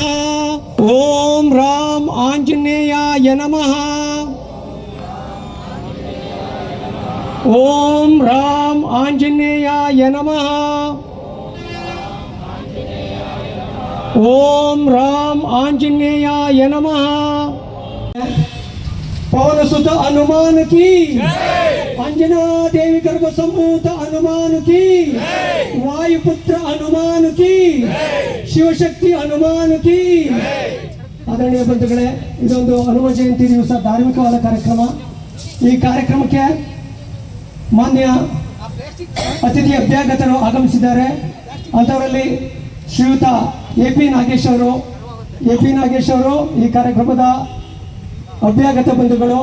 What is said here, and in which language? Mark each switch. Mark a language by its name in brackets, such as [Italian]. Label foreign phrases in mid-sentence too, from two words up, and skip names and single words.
[Sanskrit] ಓಂ ರಾಮ್ ಆಂಜನೇಯಾಯ ನಮಃ. ಓಂ ರಾಮ್ ಆಂಜನೇಯಾಯ ನಮಃ. ಓಂ ರಾಮ್ ಆಂಜನೇಯಾಯ ನಮಃ. [Hindi] पवन सुत हनुमान की, अंजना देवी गर्भ संभूत हनुमान की, वायुपुत्र हनुमान की, शिवशक्ति हनुमान की. [Kannada] ಆದರಣೀಯ ಬಂಧುಗಳೇ, ಇದೊಂದು ಹನುಮ ಜಯಂತಿ ದಿವಸ ಧಾರ್ಮಿಕವಾದ ಕಾರ್ಯಕ್ರಮ. ಈ ಕಾರ್ಯಕ್ರಮಕ್ಕೆ ಮಾನ್ಯ ಅತಿಥಿ ಅಭ್ಯಾಗತರು ಆಗಮಿಸಿದ್ದಾರೆ. ಅಂಥವರಲ್ಲಿ ಶ್ರೀಯುತ ಎ ಪಿ ನಾಗೇಶ್ ಅವರು ಈ ಕಾರ್ಯಕ್ರಮದ ಅಭ್ಯಾಗತ ಬಂಧುಗಳು.